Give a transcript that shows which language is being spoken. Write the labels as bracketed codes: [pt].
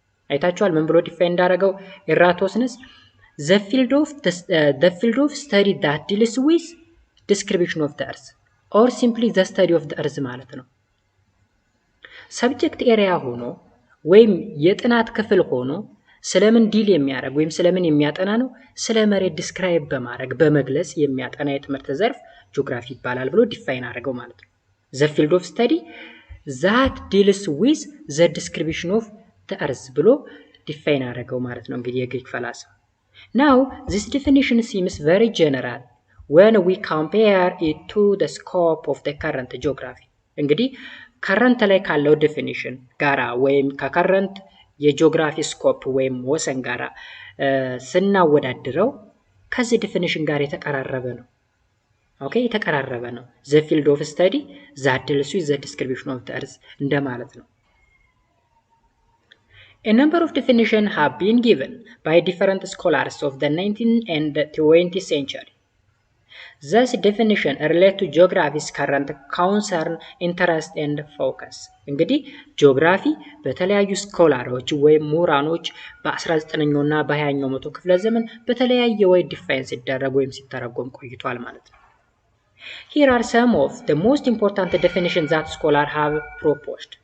[am] አይታችኋል ምን ብሎ ዲፋይን እንዳደረገው ኢራቶስተነስ [en] the field of study that deals with description of the earth [am] or simply the study of the earth ማለት ነው። ሰብጀክት ኤሪያ ሆኖ ወይም የጥናት ክፍል ሆኖ ስለምን ዲል የሚያደርግ ወይም ስለምን የሚያጠና ነው? ስለ መሬት ዲስክራይብ በማድረግ በመግለጽ የሚያጠና የትምህርት ዘርፍ ጂኦግራፊ ይባላል ብሎ ዲፋይን አድርገው ማለት ነው። [en] the field of study that deals with the description of the earth [am] ብሎ ዲፋይን አድርገው ማለት ነው። እንግዲህ የግሪክ ፈላስፋ [en] Now, this definition seems very general when we compare it to the scope of the current geography. [am] እንግዲህ current ላይ ካለው definition ጋራ ወይም ከcurrent የጂኦግራፊ ስኮፕ ወይም ወሰን ጋራ ስናወዳድረው ከዚህ definition ጋር የተቀራረበ ነው። ኦኬ የተቀራረበ ነው። [en] the field of study that deals with the description of the earth [am] እንደማለት ነው። [en] A number of definitions have been given by different scholars of the 19th and 20th century. Thus, definitions relate to geography's current concern, interest, and focus. [am] እንግዲህ ጂኦግራፊ በተለያዩ ስኮላሮች ወይም ምሁራኖች በ19ኛው እና በ20ኛው መቶ ክፍለ ዘመን በተለያየ ወይ ዲፋይን ሲደረግ ወይም ሲተረጎም ቆይቷል ማለት ነው። [en] Here are some of the most important definitions that scholars have proposed.